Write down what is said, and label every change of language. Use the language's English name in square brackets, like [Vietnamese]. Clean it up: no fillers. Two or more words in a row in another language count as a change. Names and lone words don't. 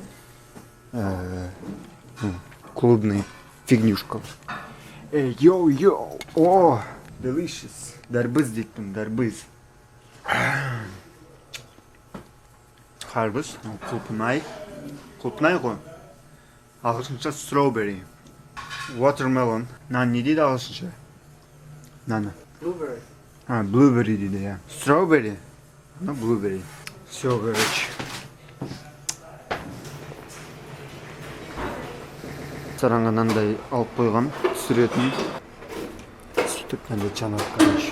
[Russian] Клубный фигнюшка. [English] Йоу. О, delicious. [Kazakh] Дарбыз дейтін, дарбыз. Қарбыз, құлпынай. Құлпынай ғой. Ағылшынша strawberry. [English] Watermelon. [Kazakh] Не дейді ағылшынша? Наны. [English] Blueberry. [Kazakh] Blueberry дейді, я. [English] Strawberry. Blueberry. [Russian] Все, короче. [Kazakh] Саранға мынандай алып қойған түсіретін. Сөйтіп мынандай чанақ, короче.